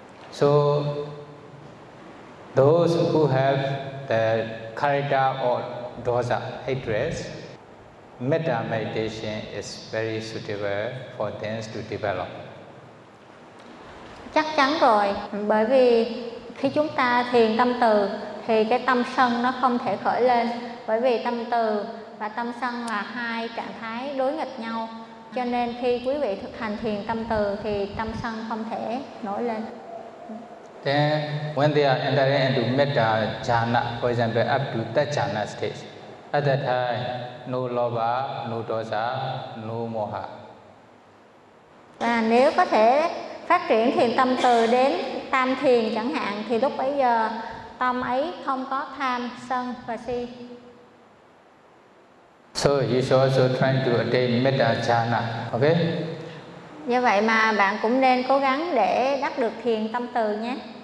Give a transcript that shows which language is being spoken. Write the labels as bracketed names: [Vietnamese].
[English] So those who have the karita or dosa hatred, metta meditation is very suitable for them to develop. [Vietnamese] Chắc chắn rồi, bởi vì khi chúng ta thiền tâm từ thì cái tâm sân nó không thể khởi lên. Bởi vì tâm từ và tâm sân là hai trạng thái đối nghịch nhau. Cho nên khi quý vị thực hành thiền tâm từ thì tâm sân không thể nổi lên. [English] Then when they are entering into metta jhana, for example, up to that jhana stage, at that time, no lobha, no dosa, no moha. [Vietnamese] Và nếu có thể phát triển thiền tâm từ đến tam thiền chẳng hạn, thì lúc bấy giờ tâm ấy không có tham, sân và si. [English] So you should also try to attain metta jhana, okay? [Vietnamese] Như vậy mà bạn cũng nên cố gắng để đắc được thiền tâm từ nhé.